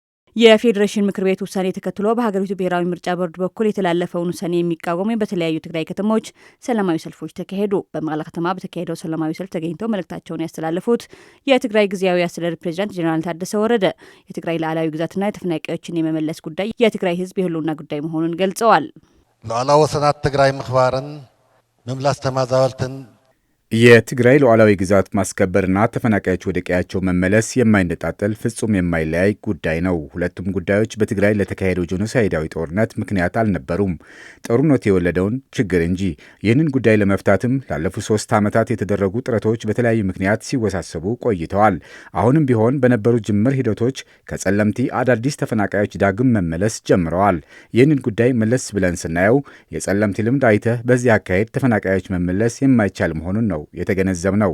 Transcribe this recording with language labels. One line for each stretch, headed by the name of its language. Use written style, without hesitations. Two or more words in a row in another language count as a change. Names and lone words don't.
Amharic: የፌዴሬሽን ምክር ቤት ውሳኔ ተከትሎ በሀገሪቱ ብሔራዊ ምርጫ ቦርድ በኩል የተላለፈውን ውሳኔ የሚቃወሙ በተለያዩ ትግራይ ከተሞች ሰላማዊ ሰልፎች ተካሄዱ። በመቀለ ከተማ በተካሄደው ሰላማዊ ሰልፍ ተገኝተው መልእክታቸውን ያስተላለፉት የትግራይ ጊዜያዊ አስተዳደር ፕሬዚዳንት ጄኔራል ታደሰ ወረደ የትግራይ ሉዓላዊ ግዛትና የተፈናቃዮችን የመመለስ ጉዳይ የትግራይ ሕዝብ የህልውና ጉዳይ መሆኑን ገልጸዋል።
Tigrinya: ሉዓላዊ ወሰናት ትግራይ ምኽባርን መምላስ ተማዛወልትን
Amharic: የትግራይ ሉዓላዊ ግዛት ማስከበርና ተፈናቃዮች ወደ ቀያቸው መመለስ የማይነጣጠል ፍጹም የማይለያይ ጉዳይ ነው። ሁለቱም ጉዳዮች በትግራይ ለተካሄደው ጄኖሳይዳዊ ጦርነት ምክንያት አልነበሩም፣ ጦርነቱ የወለደውን ችግር እንጂ። ይህንን ጉዳይ ለመፍታትም ላለፉት 3 ዓመታት የተደረጉ ጥረቶች በተለያዩ ምክንያት ሲወሳሰቡ ቆይተዋል። አሁንም ቢሆን በነበሩ ጅምር ሂደቶች ከጸለምቲ አዳዲስ ተፈናቃዮች ዳግም መመለስ ጀምረዋል። ይህንን ጉዳይ መለስ ብለን ስናየው የጸለምቲ ልምድ አይተህ በዚህ አካሄድ ተፈናቃዮች መመለስ የማይቻል መሆኑን ነው የተገነዘብነው።